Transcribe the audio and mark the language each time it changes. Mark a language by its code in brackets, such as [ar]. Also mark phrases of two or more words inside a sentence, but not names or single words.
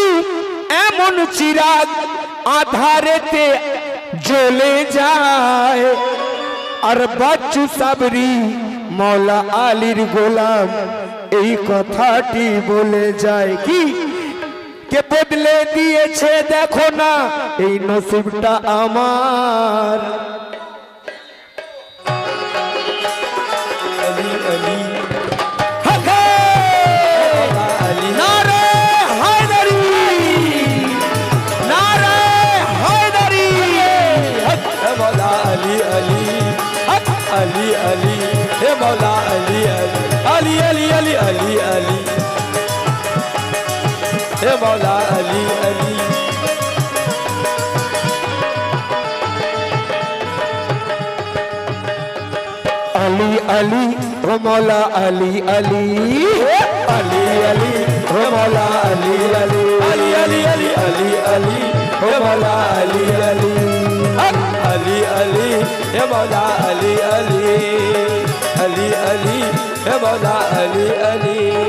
[bn] এমন চিরাগ আধারেতে জ্বলে যায় আর বাচ্চু সাবরি মৌলা আলীর গোলাম এই কথাটি বলে যায় কি কে বদলে দিয়েছে দেখো না এই নসিবটা আমার [hi] আলী আলী अली अली हे मौला अली अली अली अली अली अली हे मौला अली अली अली अली हो मौला अली अली अली अली हो मौला अली अली अली अली अली अली अली हो मौला अली अली अली अली हे मौला अली अली अली अली हे मौला अली अली